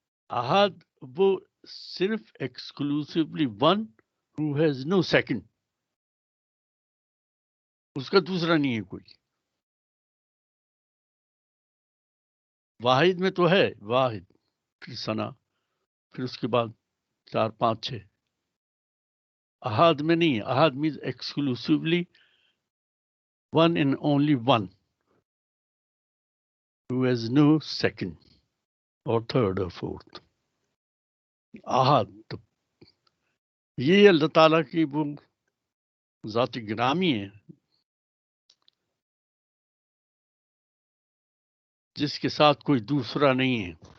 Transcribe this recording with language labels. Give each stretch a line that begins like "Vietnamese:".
Urdu: احد وہ صرف
English: exclusively one who has no second،
Urdu: اس کا دوسرا نہیں ہے کوئی. واحد میں تو ہے واحد، پھر ثنا، پھر اس کے بعد 4 5 6. احد میں نہیں ہے.
English: احد means exclusively one and only one who has no second or third or fourth.
Urdu: احد تو یہ اللہ تعالیٰ کی وہ ذات گرامی ہے جس کے ساتھ کوئی دوسرا نہیں ہے.